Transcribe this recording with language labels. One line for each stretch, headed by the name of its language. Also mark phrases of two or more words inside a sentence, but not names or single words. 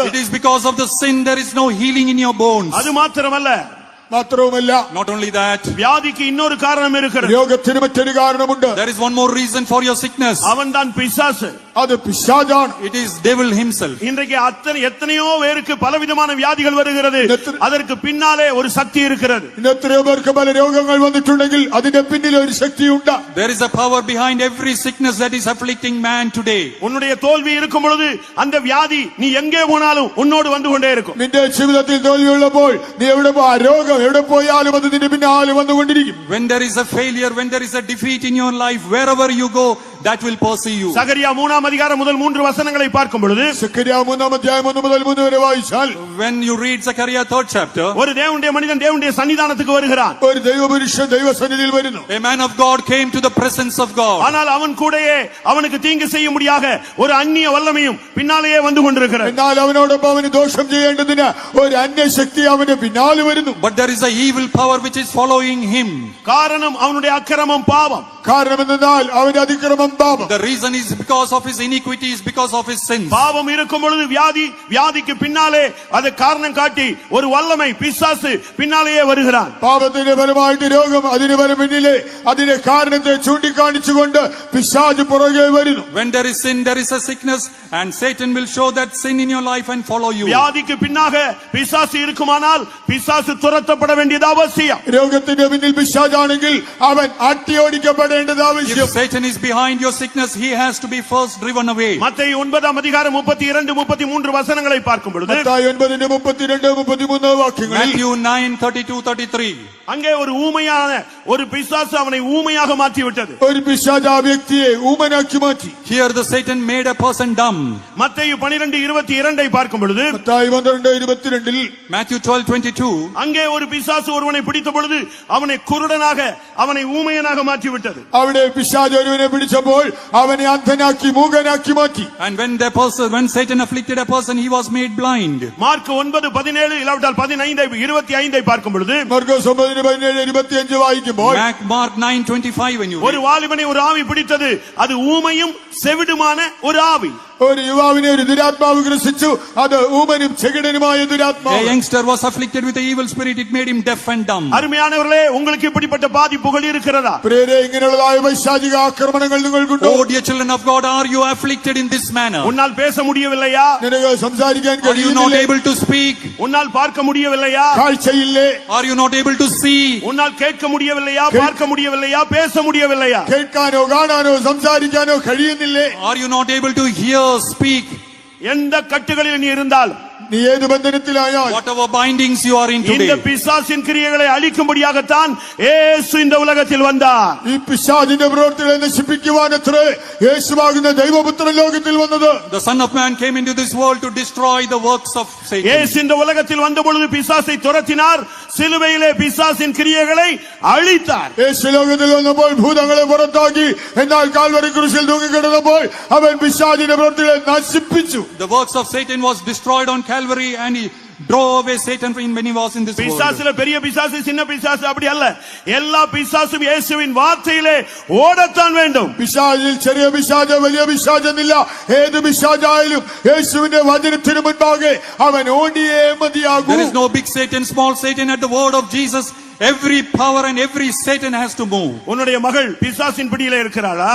English: It is because of the sin there is no healing in your bones.
Tamil: அது மாத்திரமல்ல,
Malayalam: മാത്രവുമല്ല,
English: Not only that,
Tamil: வியாதிக்கு இன்னொரு காரணம் இருக்கிறது.
Malayalam: രോഗത്തിന് മറ്റൊരു കാരണമുണ്ട്.
English: there is one more reason for your sickness.
Tamil: அவன் தான் பிசாசு.
Malayalam: അത് പിശാചാണ്.
English: It is devil himself.
Tamil: இன்றைக்கு எத்தனையோ பேருக்கு பலவிதமான வியாதிகள் வருகிறது. அதற்கு பின்னாலே ஒரு சக்தி இருக்கிறது.
Malayalam: ഇന്ന് എത്രയോ പേർക്ക് പല രോഗങ്ങൾ വന്നിട്ടുണ്ടെങ്കിൽ അതിന്റെ പിന്നിൽ ഒരു ശക്തിയുണ്ട്.
English: There is a power behind every sickness that is afflicting man today.
Tamil: உன்னுடைய தோல்வி இருக்கும் பொழுது அந்த வியாதி நீ எங்கே போனாலும் உன்னோடு வந்து கொண்டே இருக்கும்.
Malayalam: നിന്റെ ജീവിതത്തിൽ തോൽവിയുള്ളപ്പോൾ നീ എവിടെ പോ, ആ രോഗം എവിടെ പോയാലും അത് നിന്റെ പിന്നാലെ വന്നുകൊണ്ടിരിക്കും.
English: When there is a failure, when there is a defeat in your life, wherever you go, that will pursue you.
Tamil: சகரியா 3 அதிகாரம் முதல் 3 வசனங்களை பார்க்கும் பொழுது
Malayalam: സെക്കര്യാ 3 അധ്യായം 1 മുതൽ 3 വരെ വായിച്ചാൽ,
English: When you read Zechariah 3rd chapter,
Tamil: ஒரு தேவனுடைய மனிதன் தேவனுடைய சன்னிதானத்துக்கு வருகிறான்.
Malayalam: ഒരു ദൈവപുരുഷൻ ദൈവസന്നിധിയിൽ വരുന്നു.
English: a man of God came to the presence of God.
Tamil: ஆனால் அவன் கூடயே அவனுக்கு தீங்கு செய்யும்படியாக ஒரு அந்நிய வல்லமையும் பின்னாலேயே வந்து கொண்டிருக்கிறது.
Malayalam: എന്നാൽ അവനോടൊപ്പം അവന് ദോഷം ചെയ്യേണ്ടതിന് ഒരു അന്യശക്തി അവന്റെ പിന്നാലെ വരുന്നു.
English: But there is a evil power which is following him.
Tamil: காரணம் அவனுடைய அக்கிரமம் பாவம்.
Malayalam: കാരണം എന്തെന്നാൽ അവന്റെ അതിക്രമം പാപം.
English: The reason is because of his iniquities, because of his sins.
Tamil: பாவம் இருக்கும் பொழுது வியாதிக்கு பின்னாலே அது காரணம் காட்டி ஒரு வல்லமை பிசாசு பின்னாலேயே வருகிறான்.
Malayalam: പാപത്തിന്റെ ഫലമായിട്ട് രോഗം, അതിന് പിന്നിലെ അതിന്റെ കാരണത്തെ ചൂണ്ടിക്കാണിച്ചുകൊണ്ട് പിശാച് പുറകെ വരുന്നു.
English: When there is sin, there is a sickness, and Satan will show that sin in your life and follow you.
Tamil: வியாதிக்கு பின்னாக பிசாசு இருக்குமானால் பிசாசு துரத்தப்பட வேண்டியது அவசியம்.
Malayalam: രോഗത്തിന്റെ പിന്നിൽ പിശാചാണെങ്കിൽ അവൻ അട്ടിയോടിക്കപ്പെടേണ്ടത് ആവശ്യം.
English: If Satan is behind your sickness, he has to be first driven away.
Tamil: மத்தேயு 9 அதிகாரம் 32 33 வசனங்களை பார்க்கும் பொழுது
Malayalam: മത്തായി 9:32-33 വാക്യങ്ങളിൽ
English: Matthew 9:32-33.
Tamil: அங்கே ஒரு ஊமையான ஒரு பிசாசு அவனை ஊமையாக மாற்றி விட்டது.
Malayalam: ഒരു പിശാച് ആ വ്യക്തിയെ ഊമനാക്കി മാറ്റി.
English: Here the Satan made a person dumb.
Tamil: மத்தேயு 12:22 பார்க்கும் பொழுது
Malayalam: മത്തായി 12:22
English: Matthew 12:22.
Tamil: அங்கே ஒரு பிசாசு ஒருவனை பிடித்த பொழுது அவனை குருடனாக அவனை ஊமையனாக மாற்றி விட்டது.
Malayalam: അവിടെ പിശാച് ഒരുവനെ പിടിച്ചപ്പോൾ അവനെ അന്ധനാക്കി മൂകനാക്കി മാറ്റി.
English: And when Satan afflicted a person, he was made blind.
Tamil: மார்க் 9:17 இல்லாவிட்டால் 15:25 பார்க்கும் பொழுது
Malayalam: മർക്കോസ് 9:17-25 വായിക്കുമ്പോൾ
English: Mark 9:25 when you
Tamil: ஒரு
English: read.
Tamil: வாலிபனை ஒரு ஆவி பிடித்தது, அது ஊமையும் செவிடுமான ஒரு ஆவி.
Malayalam: ഒരു യുവാവിനെ ഒരു ദുരാത്മാവ് ഗ്രസിച്ചു, അത് ഊമനും ചെകിടനുമായ
English: A
Malayalam: ദുരാത്മാവ്.
English: youngster was afflicted with the evil spirit, it made him deaf and dumb.
Tamil: அருமையானவர்களே, உங்களுக்கு இப்படிப்பட்ட பாதிப்புகள் இருக்கிறதா?
Malayalam: പ്രിയരേ, ഇങ്ങനെയുള്ളതായ വൈശാചിക ആക്രമണങ്ങൾ നിങ്ങൾക്കുണ്ടോ?
English: Oh dear children of God, are you afflicted in this manner?
Tamil: உன்னால் பேச முடியவில்லையா?
Malayalam: നിനക്ക് സംസാരിക്കാൻ
English: Are you not
Malayalam: കഴിയുന്നില്ലേ?
English: able to speak?
Tamil: உன்னால் பார்க்க முடியவில்லையா?
Malayalam: കാഴ്ചയില്ലേ?
English: Are you not able to see?
Tamil: உன்னால் கேட்க முடியவில்லையா? பார்க்க முடியவில்லையா? பேச முடியவில்லையா?
Malayalam: കേൾക്കാനോ കാണാനോ സംസാരിക്കാനോ കഴിയുന്നില്ലേ?
English: Are you not able to hear, speak?
Tamil: எந்த கட்டுகளில் நீ இருந்தால்,
Malayalam: നീ ഏത് ബന്ധനത്തിലായാൽ,
English: Whatever bindings you are in
Tamil: இந்த
English: today.
Tamil: பிசாசின் கிரியைகளை அழிக்கும்படியாகத்தான் இயேசு இந்த உலகத்தில் வந்தார்.
Malayalam: ഈ പിശാചിന്റെ പ്രവൃത്തികളെ നശിപ്പിക്കുവാനത്രേ യേശുവാകുന്ന ദൈവപുത്രൻ ലോകത്തിൽ വന്നത്.
English: The Son of Man came into this world to destroy the works of Satan.
Tamil: இயேசு இந்த உலகத்தில் வந்த பொழுது பிசாசை துரத்தினார், சிலுவையிலே பிசாசின் கிரியைகளை அழித்தார்.
Malayalam: യേശു ലോകത്തിൽ വന്നപ്പോൾ ഭൂതങ്ങളെ പുറത്താക്കി, എന്നാൽ കാൽവരി ക്രൂശിൽ തൂങ്ങിക്കിടന്നപ്പോൾ അവൻ പിശാചിന്റെ പ്രവൃത്തികളെ നശിപ്പിച്ചു.
English: The works of Satan was destroyed on Calvary, and he drove away Satan when he was in this world.
Tamil: பிசாசுல பெரிய பிசாசு சின்ன பிசாசு அப்படி அல்ல, எல்லா பிசாசும் இயேசுவின் வார்த்தையிலே ஓடத்தான் வேண்டும்.
Malayalam: പിശാചിൽ ചെറിയ പിശാച് വലിയ പിശാചെന്നില്ല. ഏത് പിശാചായാലും യേശുവിന്റെ വചനത്തിന് മുൻപാകെ അവൻ ഓടിയേ മതിയാകൂ.
English: There is no big Satan, small Satan at the word of Jesus. Every power and every Satan has to move.
Tamil: உன்னுடைய மகள் பிசாசின் பிடியிலே இருக்கிறாளா?